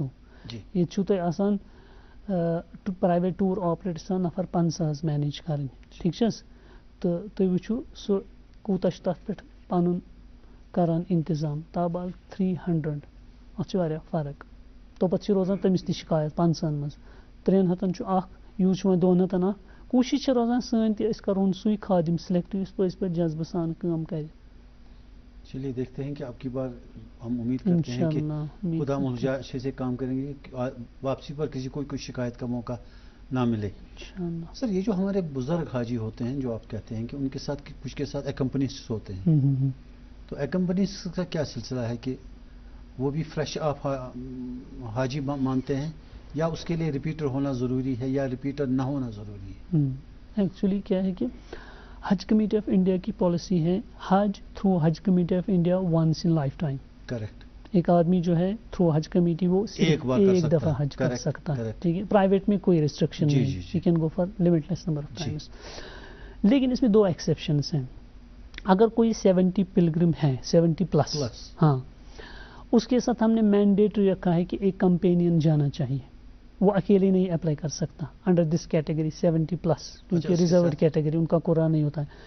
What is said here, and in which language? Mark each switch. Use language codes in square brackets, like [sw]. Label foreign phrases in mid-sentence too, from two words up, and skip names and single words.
[ks] ییٚتہِ چھُو تۄہہِ آسان [en] private tour operator [ks] آسان نفر 50 حظ مینیج کرٕنۍ ٹھیٖک چھِ حظ تہٕ تُہۍ وٕچھِو سُہ کوٗتاہ چھُ تتھ پٮ۪ٹھ پنُن کران انتظام تابال 300 اتھ چھِ واریاہ فرق. توپتہٕ چھِ روزان تٔمِس تہِ شِکایت 50 منٛز 300 چھُ اکھ یوٗز چھُ وۄنۍ 200 اکھ. کوٗشِش چھِ روزان سٲنۍ تہِ أسۍ کرہون سُے خادم سِلیکٹ یُس پٔزۍ پٲٹھۍ جذبہٕ سان کٲم کرِ. [ur] چلیے دیکھتے ہیں کہ اب کی بار ہم امید کرتے ہیں کہ [ar] انشاءاللہ [ur] خدا ملجا اچھے سے کام کریں گے کہ واپسی پر کسی کو کوئی شکایت کا موقع نہ ملے. [ar] انشاءاللہ. [ur] سر یہ جو ہمارے بزرگ حاجی ہوتے ہیں جو آپ کہتے ہیں کہ ان کے ساتھ کچھ کے ساتھ ایکمپنسٹ ہوتے ہیں, تو ایکمپنسٹ کا کیا سلسلہ ہے کہ وہ بھی فریش آف حاجی مانتے ہیں یا اس کے لیے ریپیٹر ہونا ضروری ہے یا ریپیٹر نہ ہونا ضروری ہے؟ ایکچولی کیا ہے کہ حج کمیٹی آف انڈیا کی پالیسی ہے حج تھرو حج کمیٹی آف انڈیا [en] once in life time. [ur] کریکٹ. ایک آدمی جو ہے تھرو حج کمیٹی وہ ایک دفعہ حج کر سکتا ہے, ٹھیک ہے. پرائیویٹ میں کوئی ریسٹرکشن نہیں, [en] you can go for limitless number of times. [ur] لیکن اس میں 2 ایکسیپشنس ہیں. اگر کوئی 70 پلگرم ہے 70 پلس, ہاں, اس کے ساتھ ہم نے مینڈیٹری رکھا ہے کہ ایک کمپینین جانا چاہیے. وہ اکیلے نہیں اپلائی کر سکتا [en] under this category [ur] 70 پلس, کیونکہ [en] reserved category [ur] ان کا قرآن نہیں ہوتا ہے.